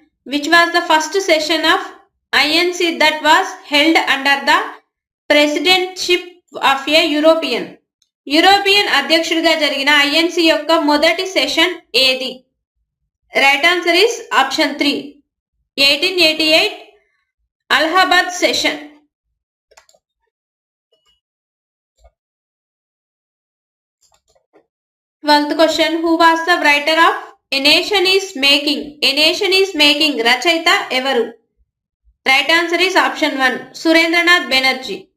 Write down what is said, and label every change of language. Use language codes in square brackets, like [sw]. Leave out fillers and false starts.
[en] Which was the first session of INC that was held under the presidency of a European? [te] European అధ్యక్షుడిగా జరిగిన INC యొక్క మొదటి session ఏది? [en] Right answer is option 3 1888 Allahabad session. 12th question. Who was the writer of A Nation is Making? A Nation is Making [te] రచయిత ఎవరు? [en] Right answer is option 1 Surendranath Banerjee.